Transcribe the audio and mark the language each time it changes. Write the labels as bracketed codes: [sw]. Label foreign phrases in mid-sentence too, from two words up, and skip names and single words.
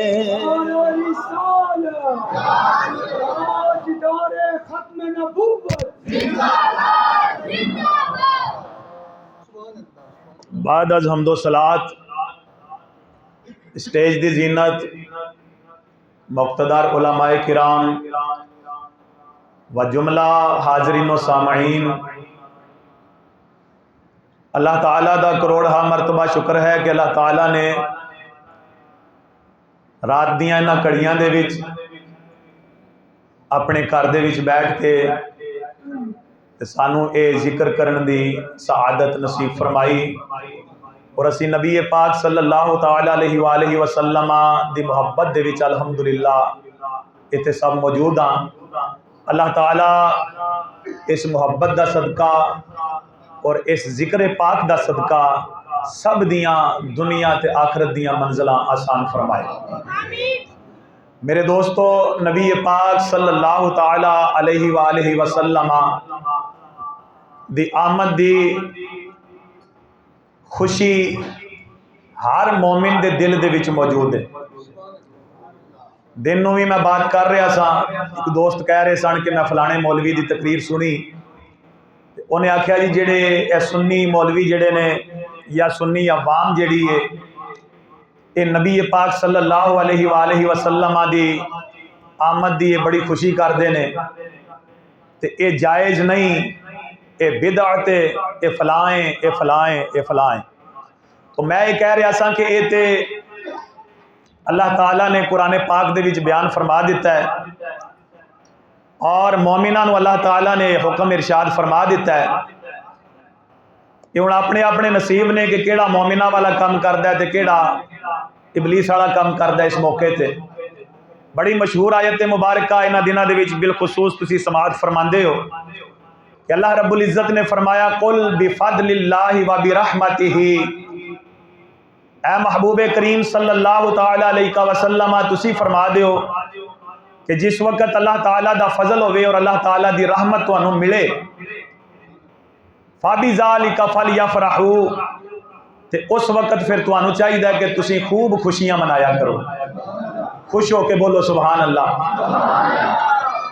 [ur] بعد از حمد و صلوٰۃ اسٹیج دی زینت مقتدر علمائے کرام و جملہ حاضرین و سامعین, [pa] اللہ تعالیٰ دا کروڑاں مرتبہ شکر ہے کہ اللہ تعالیٰ نے رات دیاں انہاں گھڑیاں دے وچ اپنے گھر دے وچ بیٹھ کے سانوں یہ ذکر کرن دی سعادت نصیب فرمائی. اور اسی نبی پاک [ar] صلی اللہ تعالیٰ علیہ وسلم [pa] دی محبت دے وچ الحمدللہ اتھے سب موجود ہاں. اللہ تعالیٰ اس محبت دا صدقہ اور اس ذکر پاک دا صدقہ سب دیاں دنیا تے آخرت دیاں منزلاں آسان فرمائے. میرے دوستو، نبی پاک [ar] صلی اللہ تعالیٰ علیہ وسلم [pa] دی آمد دی خوشی ہر مومن دے دل دے وچ موجود ہے. دن نوں بھی میں بات کر رہا سا، اک دوست کہہ رہے سن کہ میں فلانے مولوی کی تقریر سنی، انہاں آکھیا جی جیہڑے اے سنی مولوی جیہڑے نے یا سنی عوام جیہڑی ہے یہ نبی پاک [ar] صلی اللہ علیہ وسلم [pa] دی آمد دی بڑی خوشی کرتے ہیں، تو یہ جائز نہیں، یہ بدعت ہے، یہ فلانے یہ فلانے یہ فلانے ये फलाएं ये फलाएं। تو میں یہ کہہ رہا سا کہ یہ تو اللہ تعالیٰ نے قرآن پاک دے وچ بیان فرما دتا ہے اور مومناں نوں اللہ تعالیٰ نے حکم ارشاد فرما دتا ہے और मोमिना नूं अल्लाह ताला ने हुक्म इरशाद फरमा दिता है। یہ ہن اپنے اپنے نصیب نے کہ کیہڑا مومناں والا کم کردا ہے تے کیہڑا ابلیس والا کم کردا ہے ते केड़ा इबलीस वाला काम करदा है। اس موقعے تے بڑی مشہور آیت مبارکہ انہاں دناں دے وچ بالخصوص تسیں سماعت فرماندے ہو کہ اللہ رب العزت نے فرمایا [ar] قل بفضل الله وبرحمته, [pa] اے محبوب کریم [ar] صلی اللہ تعالیٰ علیہ وسلم [pa] تسی فرما دو کہ جس وقت اللہ تعالیٰ دا فضل ہووے اور اللہ تعالیٰ دی رحمت تہانوں ملے, [ar] فبذلك فليفرحوا, [pa] تے اس وقت فیر تہانوں چاہیے کہ تسی خوب خوشیاں منایا کرو. خوش ہو کے بولو [ar] سبحان اللہ.